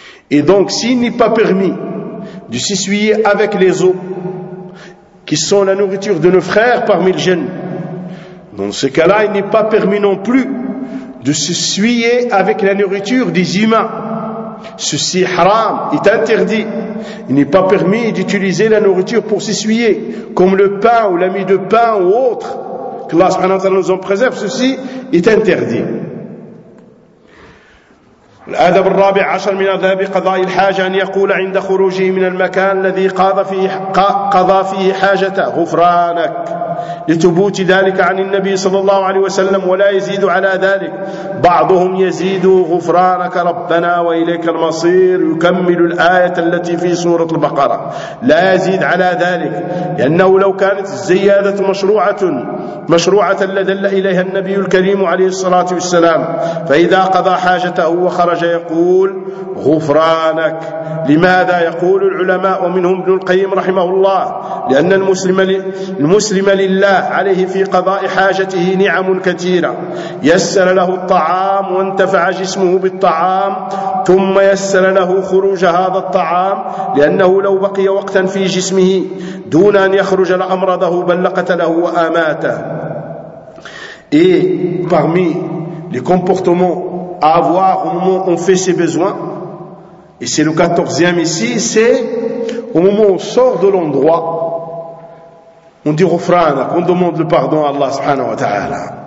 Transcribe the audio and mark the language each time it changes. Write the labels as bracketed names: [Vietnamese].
[French] Et donc, s'il n'est pas permis de s'essuyer avec les os, qui sont la nourriture de nos frères parmi les jeunes, dans ce cas-là, il n'est pas permis non plus de s'essuyer avec la nourriture des humains. Ceci est haram, est interdit. Il n'est pas permis d'utiliser la nourriture pour s'essuyer, comme le pain ou la mie de pain ou autre. Que Allah subhanahu wa ta'ala nous en préserve, ceci est interdit. [Arabic] الأدب الرابع عشر من آداب قضاء الحاجة أن يقول عند خروجه من المكان الذي قضى فيه حاجته: غفرانك، لثبوت ذلك عن النبي صلى الله عليه وسلم، ولا يزيد على ذلك. بعضهم يزيد: غفرانك ربنا وإليك المصير، يكمل الآية التي في سورة البقرة، لا يزيد على ذلك، لأنه لو كانت الزيادة مشروعة لدل إليها النبي الكريم عليه الصلاة والسلام، فإذا قضى حاجته وخرج يقول: غفرانك. لماذا؟ يقول العلماء ومنهم ابن القيم رحمه الله: لأن المسلم لله عليه في قضاء حاجته نعم كثيرة، يسر له الطعام وانتفع جسمه بالطعام، ثم يسر له خروج هذا الطعام، لأنه لو بقي وقتا في جسمه دون أن يخرج لأمرضه بل لقتله وآماته. [French] Et parmi les comportements à avoir au moment où on fait ses besoins, et c'est le 14e ici, c'est au moment où on sort de l'endroit, on dit Rufrana, on demande le pardon à Allah subhanahu wa ta'ala.